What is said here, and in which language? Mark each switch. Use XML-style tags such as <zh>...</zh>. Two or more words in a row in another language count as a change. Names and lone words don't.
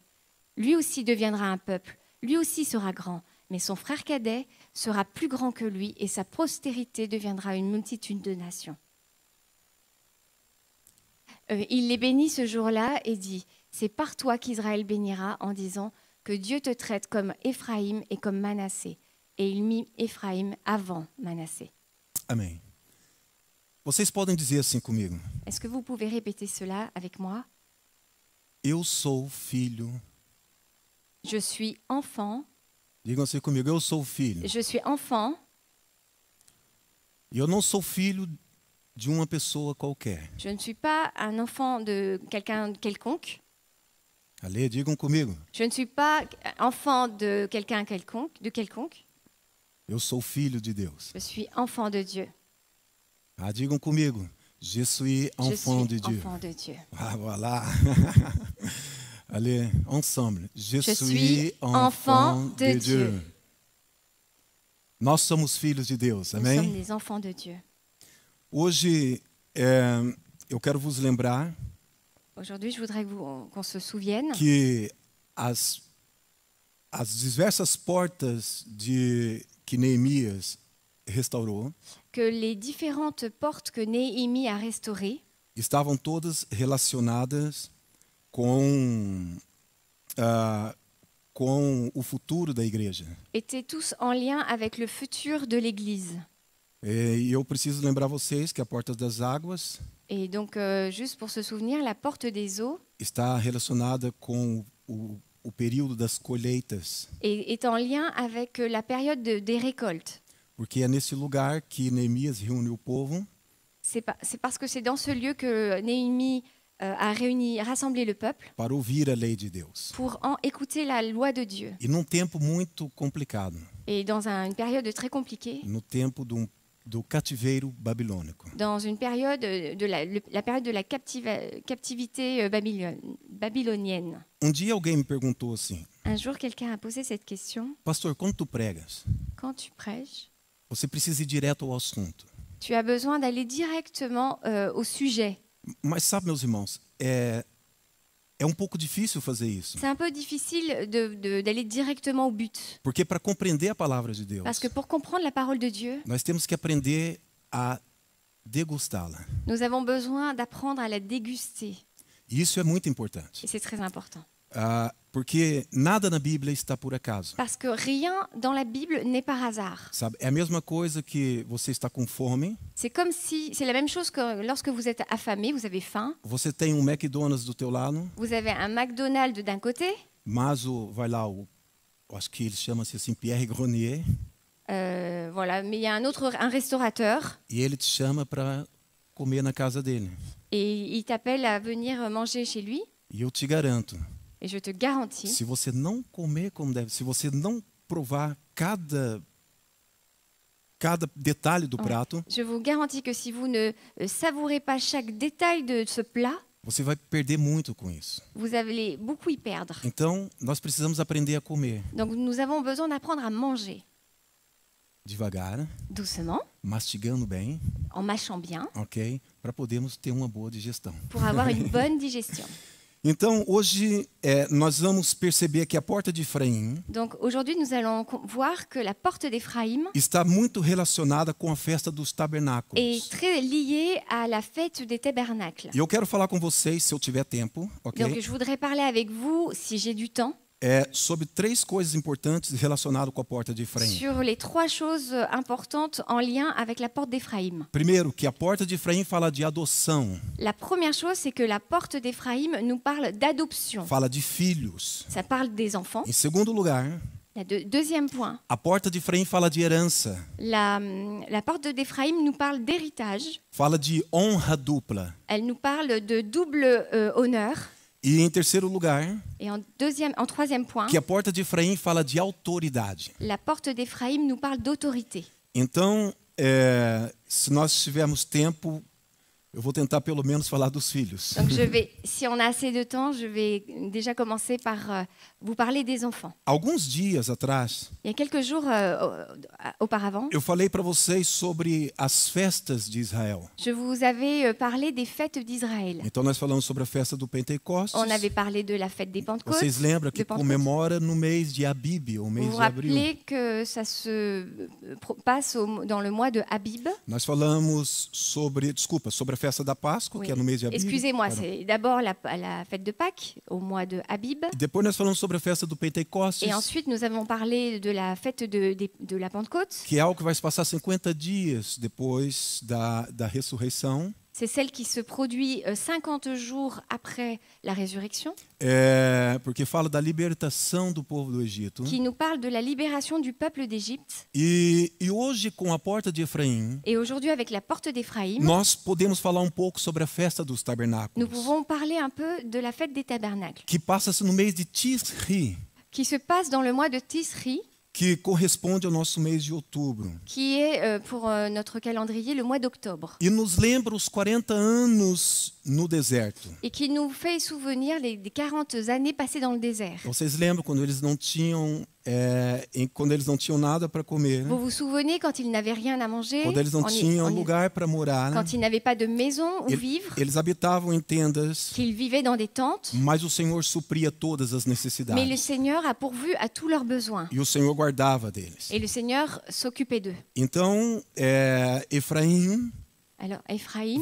<fr>Lui aussi deviendra un peuple, lui aussi sera grand, mais son frère cadet sera plus grand que lui et sa postérité deviendra une multitude de nations. » Il les bénit ce jour-là et dit, « C'est par toi qu'Israël bénira en disant, que Dieu te traite comme Éphraïm et comme Manassé. » Et il mit Éphraïm avant Manassé.</fr> <pt>Amém. Vocês podem dizer assim comigo?</pt> <fr>Est-ce que vous pouvez répéter cela avec moi?</fr> <pt>Eu sou filho.</pt> <fr>Je suis enfant.</fr> <pt>Digam assim comigo, eu sou filho.</pt> <fr>Je suis enfant.</fr> <pt>E eu não sou filho de uma pessoa qualquer.</pt> <fr>Je ne suis pas un enfant de quelqu'un quelconque. Allez,</fr> <pt>digam comigo.</pt> <fr>Je ne suis pas enfant de quelqu'un quelconque.</fr> <pt>Eu sou filho de Deus.</pt> <fr>Je suis enfant de Dieu.</fr> <pt>Digam comigo.</pt> <fr>Je suis enfant de Dieu. Enfant de Dieu. Voilà. Allez, ensemble. Je suis suis enfant de Dieu.</fr> <pt>Nós somos filhos de Deus,</pt> <fr>Nous</fr> <pt>amém?</pt> <fr>sommes des enfants de Dieu.</fr> <pt>Hoje, eu quero vos lembrar</pt> <fr>Aujourd'hui, je voudrais qu'on se souvienne</fr> <pt>que as diversas portas que Neemias restaurou</pt> <fr>que les différentes portes que Néhémie a restaurées</fr> <pt>estavam todas relacionadas com com o futuro da igreja.</pt> <fr>étaient tous en lien avec le futur de l'Église.</fr> <pt>E eu preciso lembrar vocês que a Porta das Águas</pt> <fr>Et donc, juste pour se souvenir, la porte des eaux</fr> <pt>está relacionada com o período das colheitas,</pt> <fr>est en lien avec la période des récoltes.</fr> <pt>porque é nesse lugar que Neemias reúne o povo</pt> <fr>C'est parce que c'est dans ce lieu que Néhémie a rassemblé le peuple</fr> <pt>para ouvir a lei de Deus.</pt> <fr>pour écouter la loi de Dieu.</fr> <pt>E num tempo muito complicado,</pt> <fr>Et dans une période très compliquée,</fr> <pt>no tempo do cativeiro babilônico.</pt> <fr>dans une période la période de la captivité babylonienne.</fr> <pt>Dia alguém me perguntou assim:</pt> <fr>Un jour, quelqu'un a posé cette question.</fr> <pt>Pastor, quando tu pregas,</pt> <fr>Quand tu prêches,</fr> <pt>você precisa ir direto ao assunto.</pt> <fr>tu as besoin d'aller directement au sujet.</fr> <pt>Mas sabe, meus irmãos, é pouco difícil fazer isso.</pt> <fr>C'est un peu difficile d'aller directement au but.</fr> <pt>Porque para compreender a palavra de Deus,</pt> <fr>Parce que pour comprendre la parole de Dieu,</fr> <pt>nós temos que aprender a degustá-la.</pt> <fr>nous avons besoin d'apprendre à la déguster.</fr> <pt>E isso é muito importante.</pt> <fr>Et c'est très important.</fr> <pt>Porque nada na Bíblia está por acaso.</pt> <fr>Parce que rien dans la Bible n'est par hasard.</fr> <pt>Sabe? É a mesma coisa que você está com fome,</pt> <fr>C'est comme si, c'est la même chose que lorsque vous êtes affamé, vous avez faim,</fr> <pt>você tem um McDonald's do teu lado,</pt> <fr>vous avez un McDonald's d'un côté,</fr> <pt>mas vai lá eu acho que ele chama-se assim Pierre Grenier,</pt> <fr>voilà, mais il y a un restaurateur,</fr> <pt>e ele te chama para comer na casa dele.</pt> <fr>et il t'appelle à venir manger chez lui.</fr> <pt>E eu te garanto,</pt> <fr>Et je te garantis,</fr> <pt>se você não comer como deve, se você não provar cada detalhe do prato,</pt> <fr>je vous garantis que si vous ne savourez pas chaque détail de ce plat,</fr> <pt>você vai perder muito com isso.</pt> <fr>vous allez beaucoup y perdre.</fr> <pt>Então, nós precisamos aprender a comer</pt> <fr>Donc nous avons besoin d'apprendre à manger</fr> <pt>devagar,</pt> <fr>doucement,</fr> <pt>mastigando bem,</pt> <fr>en mâchant bien,</fr> <pt>ok? Para podermos ter uma boa digestão.</pt> <fr>pour avoir une bonne digestion.</fr> <pt>Então, hoje, nós vamos perceber que a porta de Efraim</pt> <fr>Donc aujourd'hui, nous allons voir que la porte d'Éphraïm</fr> <pt>está muito relacionada com a festa dos tabernáculos.</pt> <fr>est très liée à la fête des tabernacles.</fr> <pt>E eu quero falar com vocês, se eu tiver tempo, ok?</pt> <fr>Donc je voudrais parler avec vous, si j'ai du temps,</fr> <pt>Sobre 3 coisas importantes relacionadas com a porta de Efraim.</pt> <fr>sur les 3 choses importantes en lien avec la porte d'Éphraïm.</fr> <pt>Primeiro, que a porta de Efraim fala de adoção,</pt> <fr>La première chose, c'est que la porte d'Éphraïm nous parle d'adoption.</fr> <pt>fala de filhos.</pt> <fr>Ça parle des enfants.</fr> <pt>Em segundo lugar,</pt> <fr>Deuxième point,</fr> <pt>a porta de Efraim fala de herança,</pt> <fr>la porte d'Éphraïm nous parle d'héritage.</fr> <pt>fala de honra dupla.</pt> <fr>Elle nous parle de double honneur.</fr> <pt>E em terceiro lugar,</pt> <fr>Et en troisième point,</fr> <pt>que a porta de Efraim fala de autoridade.</pt> <fr>la porte d'Éphraïm nous parle d'autorité.</fr> <pt>Então, se nós tivermos tempo, eu vou tentar pelo menos falar dos filhos.</pt> <fr>Donc si on a assez de temps, je vais déjà commencer par vous parler des enfants.</fr> <pt>Alguns dias atrás,</pt> <fr>Il y a quelques jours auparavant,</fr> <pt>eu falei para vocês sobre as festas de Israel.</pt> <fr>je vous avais parlé des fêtes d'Israël.</fr> <pt>Então nós falamos sobre a festa do Pentecostes.</pt> <fr>On avait parlé de la fête des Pentecôtes.</fr> <pt>Vocês lembram que</pt> <fr>de Pentecôte.</fr> <pt>comemora no mês de Abib, o mês</pt> <fr>Vous vous</fr> <pt>de abril.</pt> <fr>rappelez que ça se passe dans le mois de Abib.</fr> <pt>Nós falamos sobre a festa da Páscoa,</pt> <fr>Oui.</fr> <pt>que é no mês de Abib.</pt> <fr>Excusez-moi, Pardon. c'est d'abord la fête de Pâques au mois de Abib.</fr> <pt>E depois nós falamos sobre a festa do Pentecostes,</pt> <fr>Et ensuite, nous avons parlé de la fête de la Pentecôte.</fr> <pt>que é algo que vai se passar 50 dias depois da ressurreição.</pt> <fr>C'est celle qui se produit 50 jours après la résurrection,</fr> <pt>Porque fala da libertação do povo do Egito.</pt> <fr>qui nous parle de la libération du peuple d'Égypte.</fr> <pt>E hoje, com a porta de Efraim,</pt> <fr>Et aujourd'hui, avec la porte d'Éphraïm,</fr> <pt>nós podemos falar um pouco sobre a festa dos</pt> <fr>nous</fr> <pt>tabernáculos,</pt> <fr>pouvons parler un peu de la fête des tabernacles,</fr> <pt>que passa-se no mês de Tisri,</pt> <fr>qui se passe dans le mois de Tisri,</fr> <pt>que corresponde ao nosso mês de outubro.</pt> <fr>qui est pour notre calendrier le mois d'octobre,</fr> <pt>E nos lembra os 40 anos no deserto.</pt> <fr>et qui nous fait souvenir des 40 années passées dans le désert.</fr> <pt>Vocês lembram quando eles não tinham nada para comer,</pt> <fr>Vous vous souvenez quand ils n'avaient rien à manger,</fr> <pt>quando eles não tinham lugar para morar,</pt> <fr>quand ils n'avaient pas de maison où</fr> <pt>Ele-</pt> <fr>vivre,</fr> <pt>eles habitavam em tendas,</pt> <fr>qu'ils vivaient dans des tentes,</fr> <pt>mas o Senhor supria todas as</pt> <fr>mais le</fr> <pt>necessidades.</pt> <fr>Seigneur a pourvu à tous leurs besoins.</fr> <pt>E o Senhor guardava deles.</pt> <fr>Et le Seigneur s'occupait d'eux.</fr> <pt>Então, Efraim</pt> <fr>Alors, Ephraïm</fr>